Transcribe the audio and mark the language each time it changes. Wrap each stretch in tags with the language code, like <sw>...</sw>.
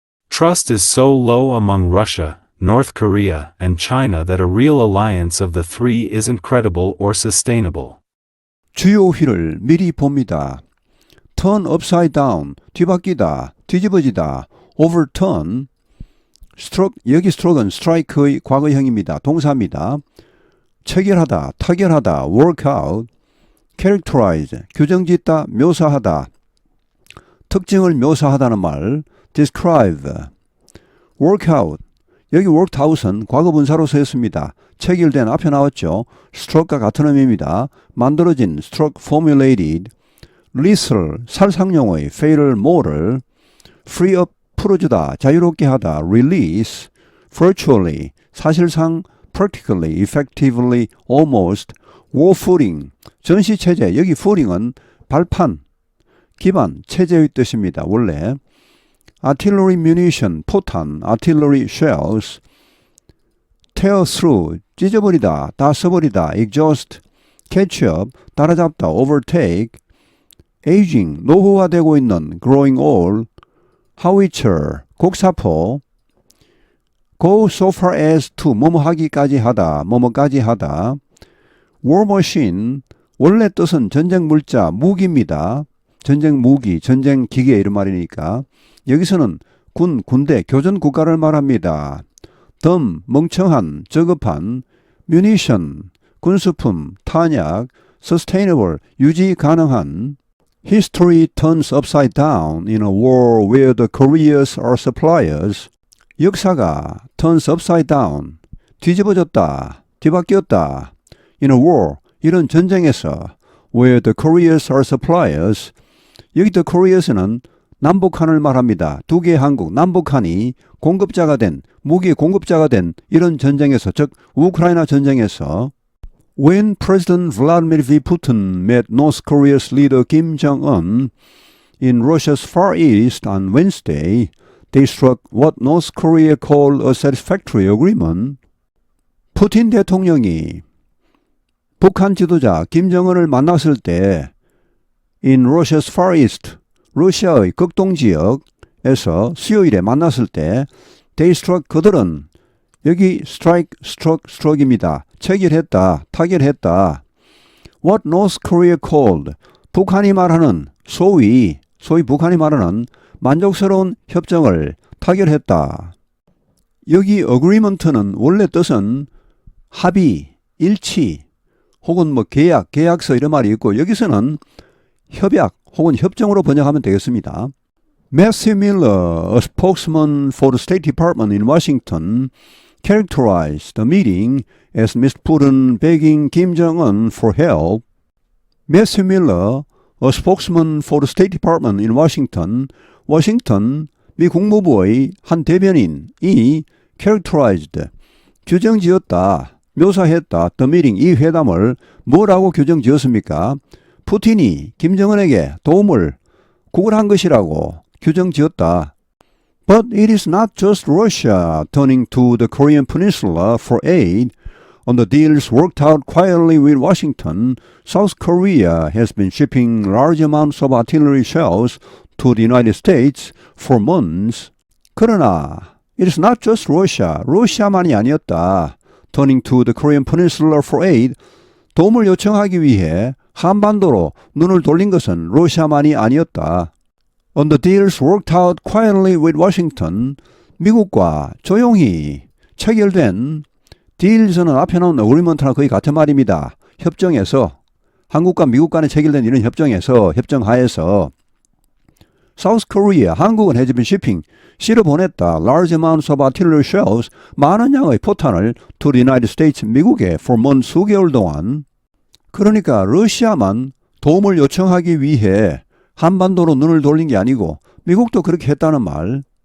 <en>Trust is so low among Russia, North Korea, and China that a real alliance of the three isn't credible or sustainable.</en> <ko>주요 휘를 미리 봅니다.</ko> <en>Turn upside down,</en> <ko>뒤바뀌다, 뒤집어지다,</ko> <en>overturn, stroke,</en> <ko>여기 stroke은 strike의 과거형입니다. 동사입니다. 체결하다, 타결하다,</ko> <en>work out, characterize,</en> <ko>규정짓다, 묘사하다, 특징을 묘사하다는 말,</ko> <en>describe, work out,</en> <ko>여기</ko> <en>worked out</en> <ko>은 과거분사로 쓰였습니다. 체결된 앞에 나왔죠. stroke과 같은 의미입니다.</ko> <en>만들어진, stroke formulated, lethal,</en> <ko>살상용의,</ko> <en>fatal, moral, free up,</en> <ko>풀어주다, 자유롭게 하다,</ko> <en>release, virtually,</en> <ko>사실상,</ko> <en>practically, effectively, almost, war footing,</en> <ko>전시체제, 여기 footing은 발판, 기반, 체제의 뜻입니다.</ko> <en>원래 artillery munition, 포탄, artillery shells, tear through,</en> <ko>찢어버리다, 다 써버리다,</ko> <en>exhaust, catch up,</en> <ko>따라잡다,</ko> <en>overtake, aging,</en> <ko>노후화되고 있는,</ko> <en>growing old, howitzer, 곡사포, go so far as to,</en> <ko>뭐뭐 하기까지 하다, 뭐뭐까지 하다,</ko> <en>war machine,</en> <ko>원래 뜻은 전쟁 물자, 무기입니다. 전쟁 무기, 전쟁 기계 이런 말이니까 여기서는 군대, 교전 국가를 말합니다.</ko> <en>dumb,</en> <ko>멍청한, 저급한, munition, 군수품, 탄약,</ko> <en>sustainable,</en> <ko>유지 가능한.</ko> <en>History turns upside down in a war where the Koreas are suppliers.</en> <ko>역사가</ko> <en>turns upside down,</en> <ko>뒤집어졌다, 뒤바뀌었다.</ko> <en>In a war,</en> <ko>이런 전쟁에서</ko> <en>where the Koreas are suppliers.</en> <ko>여기 the Koreas는 남북한을 말합니다. 두 개의 한국, 남북한이 공급자가 된, 무기 공급자가 된 이런 전쟁에서, 즉 우크라이나 전쟁에서</ko> <en>When President Vladimir V. Putin met North Korea's leader Kim Jong-un in Russia's Far East on Wednesday, they struck what North Korea called a satisfactory agreement.</en> <ko>푸틴 대통령이 북한 지도자 김정은을 만났을 때</ko> <en>in Russia's Far East,</en> <ko>러시아의 극동지역에서 수요일에 만났을 때</ko> <en>they struck,</en> <ko>그들은 여기 strike,</ko> <en>stroke</en> <ko>입니다. 체결했다, 타결했다.</ko> <en>What North Korea called,</en> <ko>북한이 말하는 소위 북한이 말하는 만족스러운 협정을 타결했다. 여기 agreement는 원래 뜻은 합의, 일치, 혹은 뭐 계약, 계약서 이런 말이 있고 여기서는 협약 혹은 협정으로 번역하면 되겠습니다.</ko> <en>Matthew Miller, a spokesman for the State Department in Washington, characterized the meeting as Mr. Putin begging Kim Jong-un for help. Matthew Miller, a spokesman for the State Department in Washington,</en> <ko>워싱턴 미 국무부의 한 대변인이</ko> <en>characterized,</en> <ko>규정지었다, 묘사했다,</ko> <en>the meeting,</en> <ko>이 회담을 뭐라고 규정지었습니까? 푸틴이 김정은에게 도움을 구걸한 것이라고 규정지었다.</ko> <en>But it is not just Russia turning to the Korean Peninsula for aid. On the deals worked out quietly with Washington, South Korea has been shipping large amounts of artillery shells to the United States for months.</en> <ko>그러나</ko> <en>it is not just Russia,</en> <ko>러시아만이 아니었다.</ko> <en>Turning to the Korean Peninsula for aid,</en> <ko>도움을 요청하기 위해 한반도로 눈을 돌린 것은 러시아만이 아니었다.</ko> <en>On the deals worked out quietly with Washington,</en> <ko>미국과 조용히 체결된</ko> <en>deals는</en> <ko>앞에 나온</ko> <en>agreement랑</en> <ko>거의 같은 말입니다. 협정에서, 한국과 미국 간에 체결된 이런 협정에서, 협정하에서 South Korea, 한국은</ko> <en>has been shipping,</en> <ko>실어 보냈다.</ko> <en>Large amounts of artillery shells,</en> <ko>많은 양의 포탄을</ko> <en>to the United States, 미국에 for months,</en> <ko>수개월 동안. 그러니까 러시아만 도움을 요청하기 위해 한반도로 눈을 돌린 게 아니고 미국도 그렇게 했다는 말.</ko>